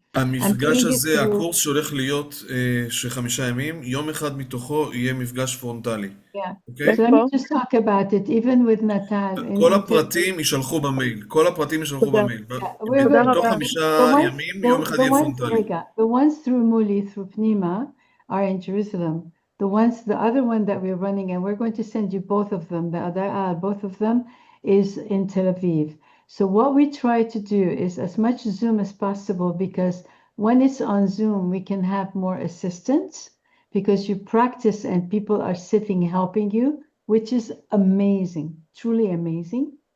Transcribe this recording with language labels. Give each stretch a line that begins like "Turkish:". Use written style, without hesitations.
Hebrew: המפגש הזה, הקורס שהולך להיות של 5 ימים, יום אחד מתוכו יהיה מפגש פרונטלי.
English: So let me just talk about it, even with Natal.
Hebrew: כל הפרטים יישלחו במייל. בתוך 5 ימים, יום אחד יהיה פרונטלי.
English: The ones through Muli, through Pnima, are in Jerusalem. The other one that we're running, and we're going to send you both of them, both of them is in Tel Aviv. So what we try to do is as much Zoom as possible, because when it's on Zoom, we can have more assistance because you practice and people are sitting helping you, which is amazing, truly amazing.